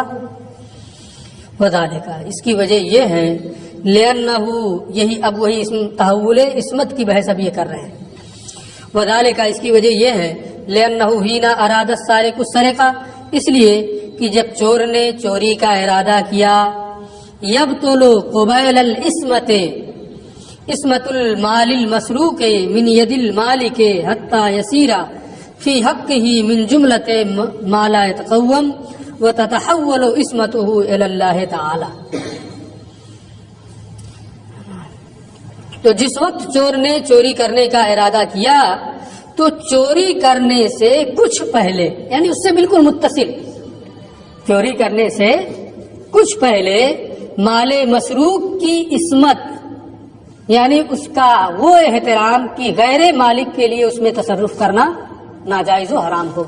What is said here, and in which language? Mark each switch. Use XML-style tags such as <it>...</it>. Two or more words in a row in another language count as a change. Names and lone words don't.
<ur>وذالک، اس کی وجہ یہ ہے لأنہ، یہی اب وہی تحول عصمت کی بحث اب یہ کر رہے ہیں. وذالک، اس کی وجہ یہ ہے</ur> <ar>لأنہ حینا اراد السارق السرقہ،</ar> <ur>اس لیے کہ جب چور نے چوری کا ارادہ کیا،</ur> <ar>یبطل قبیل العصمت، عصمت المال المسروق من ید المالک حتی یسیر فی حقہ من جملۃ ما لا یتقوم وتتحول عصمتہ الی اللہ تعالی.</ar> <ur>تو جس وقت چور نے چوری کرنے کا ارادہ کیا تو چوری کرنے سے کچھ پہلے، یعنی اس سے بالکل متصل، چوری کرنے سے کچھ پہلے مال مسروق کی عصمت، یعنی اس کا وہ احترام کہ غیر مالک کے لیے اس میں تصرف کرنا ناجائز و حرام ہو.</ur>